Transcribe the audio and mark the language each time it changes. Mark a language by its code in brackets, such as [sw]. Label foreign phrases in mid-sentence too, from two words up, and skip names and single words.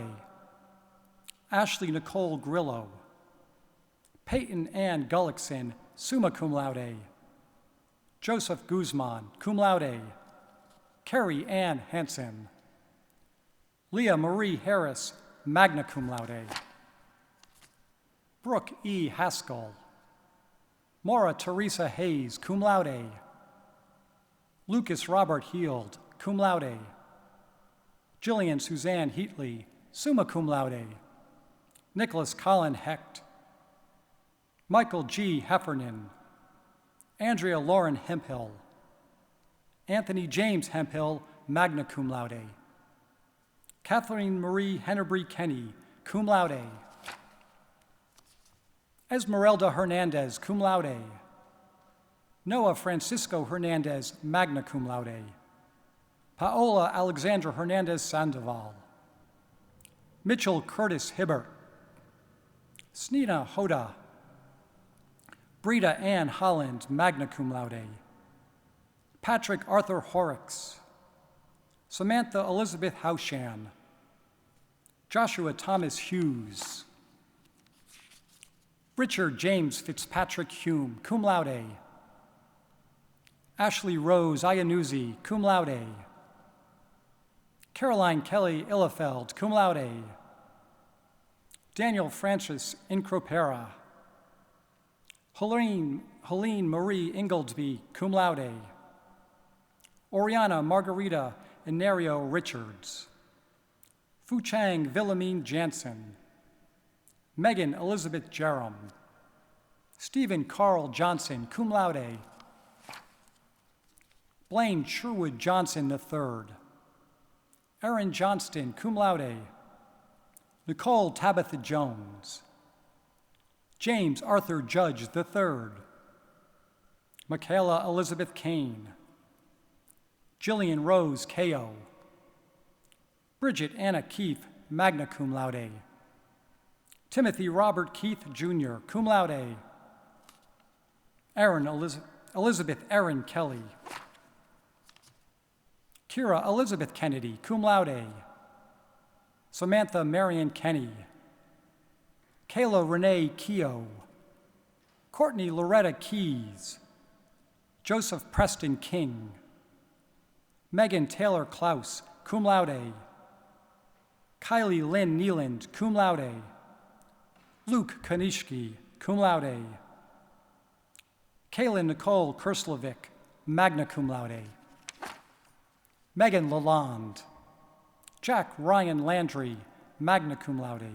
[en] Ashley Nicole Grillo. Peyton Ann Gullickson, [la] summa cum laude. [en] Joseph Guzman, [la] cum laude. [en] Carrie Ann Hansen. Leah Marie Harris, [la] magna cum laude. [en] Brooke E. Haskell. Maura Teresa Hayes, [la] cum laude. [en] Lucas Robert Heald, [la] cum laude. [en] Jillian Suzanne Heatley, [la] summa cum laude. [en] Nicholas Colin Hecht. Michael G. Heffernan. Andrea Lauren Hemphill. Anthony James Hemphill, [la] magna cum laude. [en] Kathleen Marie Hennebree Kenny, [la] cum laude. [en] Esmeralda Hernandez, [la] cum laude. [en] Noah Francisco Hernandez, [la] magna cum laude. [en] Paola Alexandra Hernandez Sandoval. Mitchell Curtis Hibbert. Snina Hoda. Brita Ann Holland, [la] magna cum laude. [en] Patrick Arthur Horrocks. Samantha Elizabeth Haushan. Joshua Thomas Hughes. Richard James Fitzpatrick Hume, [la] cum laude. [en] Ashley Rose Iannuzzi, [la] cum laude. [en] Caroline Kelly Illefeld, [la] cum laude. [en] Daniel Francis Incropera. Helene Marie Inglesby, [la] cum laude. [en] Oriana Margarita Inario Richards. Fu Chang Wilhelmine Jansen. Megan Elizabeth Jerem. Stephen Carl Johnson, [la] cum laude. [en] Blaine Sherwood Johnson III. Aaron Johnston, [la] cum laude. [en] Nicole Tabitha Jones. James Arthur Judge III. Michaela Elizabeth Kane. Jillian Rose Ko. Bridget Anna Keith, [la] magna cum laude. [en] Timothy Robert Keith Jr., [la] cum laude. [en] Elizabeth Erin Kelly. Kira Elizabeth Kennedy, [la] cum laude. [en] Samantha Marion Kenny. Kayla Renee Keogh. Courtney Loretta Keys. Joseph Preston King. Megan Taylor Klaus, [la] cum laude. [en] Kylie Lynn Nealand, [la] cum laude. [en] Luke Kanishki, [la] cum laude. [en] Kaylin Nicole Kerslovic, [la] magna cum laude. [en] Megan Lalonde. Jack Ryan Landry, [la] magna cum laude.